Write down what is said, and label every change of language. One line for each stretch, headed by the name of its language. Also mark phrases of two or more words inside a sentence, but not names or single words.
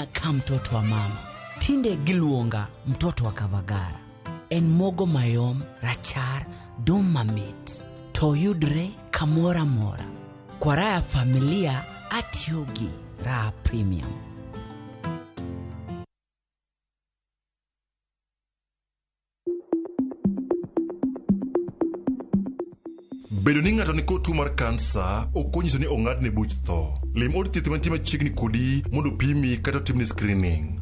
Luo (Kenya and Tanzania): ka
Swahili: mtoto wa mama
Luo (Kenya and Tanzania): tinde giluonga
Swahili: mtoto wa Kavagara.
Luo (Kenya and Tanzania): En mogo mayom rachar dum mamit to yudre kamora mora kwa raha familia atiogi raha premium. Bedo ni ng'ato ni kod tuo mar kansa ok onyiso ni ong'adne buch tho. Lim od thieth mantie machiegni kodi mondo pimi kata timni screening.